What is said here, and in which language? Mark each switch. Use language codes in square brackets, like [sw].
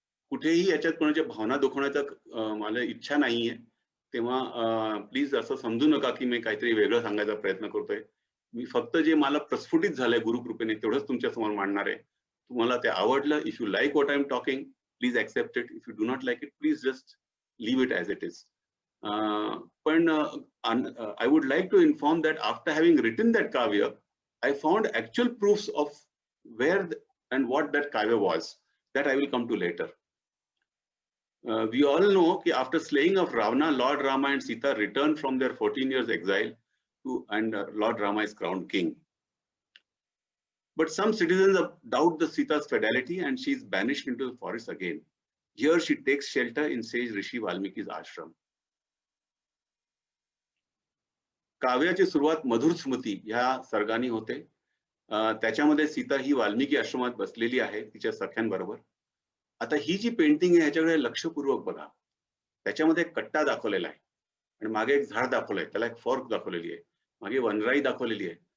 [mr] कुठेही याच्यात कोणाच्या भावना दुखवण्याचा मला इच्छा नाहीये, तेव्हा प्लीज असं समजू नका की मी काहीतरी वेगळं सांगायचा प्रयत्न करतोय. मी फक्त जे मला प्रस्फुटित झालंय गुरुकृपेने तेवढंच तुमच्या समोर मांडणार आहे. तुम्हाला ते आवडलं, [en] If you like what I am talking, please accept it. If you do not like it, please just leave it as it is. पण I would like to inform that after having written that kavya, I found actual proofs of where and what that kavya was. That I will come to later. We all know that after slaying of Ravana, Lord Rama and Sita returned from their 14 years exile and Lord Rama is crowned king. But some citizens doubt the Sita's fidelity and she is banished into the forest again. Here she takes shelter in sage Rishi Valmiki's ashram. [mr] काव्याची सुरुवात मधुर स्मृती ह्या सर्गाने होते. त्याच्यामध्ये सीता ही वाल्मिकी आश्रमात बसलेली आहे तिच्या सख्यांबरोबर. आता ही जी painting आहे ह्याच्याकडे लक्षपूर्वक बघा. त्याच्यामध्ये कट्टा दाखवलेला आहे आणि मागे एक झाड दाखवलंय, त्याला एक फॉर्क दाखवलेली आहे, मागे वनराई दाखवलेली आहे.